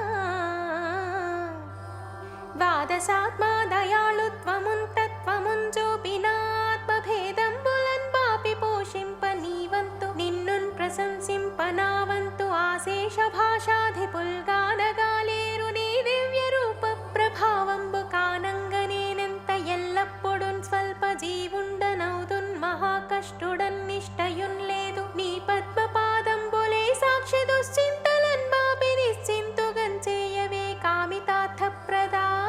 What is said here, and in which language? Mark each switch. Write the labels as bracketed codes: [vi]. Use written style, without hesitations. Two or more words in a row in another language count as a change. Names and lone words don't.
[te] ద్వాదశాత్మా దయాళుత్వమున్ తత్త్వమున్ జోపినాత్మభేదంబులన్ పాపి పోషింప నీవంతు నిన్నున్ ప్రశంసింపనావంతు ఆశేషభాషాధిపుల్గానగాలేరునీ దివ్యరూప ప్రభావంబు కానంగనేనంత ఎల్లప్పుడున్ స్వల్ప జీవుండనౌదున్ మహాకష్టుడన్నిష్టయున్ లేదు నీ పద్మపాదంబులే సాక్షి దుశ్చింతలన్ బాపి నిశ్చింతుగం చేయవే కామితార్థప్రదా